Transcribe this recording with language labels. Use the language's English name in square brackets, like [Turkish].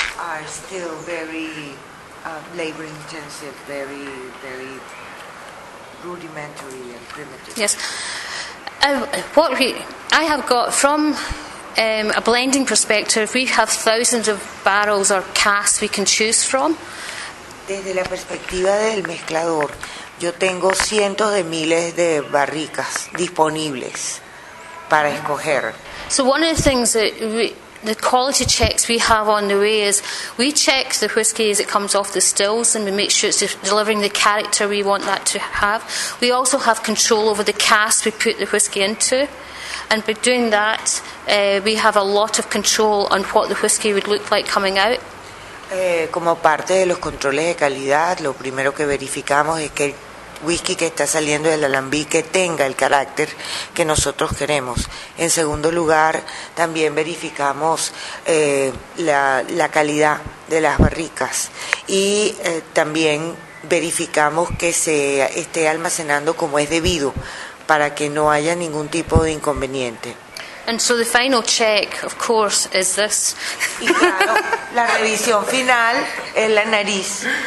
[English] Are still very labor intensive, very, very rudimentary and primitive. Yes. What I have got from a blending perspective, we have thousands of barrels or casks we can choose from. [Spanish] Desde la perspectiva del mezclador, yo tengo cientos de miles de barricas disponibles para escoger. [English] So one of the things that we, the quality checks we have on the way is we check the whiskey as it comes off the stills and we make sure it's delivering the character we want that to have. We also have control over the cask we put the whiskey into. And by doing that, we have a lot of control on what the whiskey would look like coming out. [Spanish] Como parte de los controles de calidad, lo primero que verificamos es que el whisky que está saliendo del alambique tenga el carácter que nosotros queremos. En segundo lugar, también verificamos la calidad de las barricas y también verificamos que se esté almacenando como es debido para que no haya ningún tipo de inconveniente. [English] And so the final check, of course, is this. [Spanish] Y claro, la revisión final es la nariz.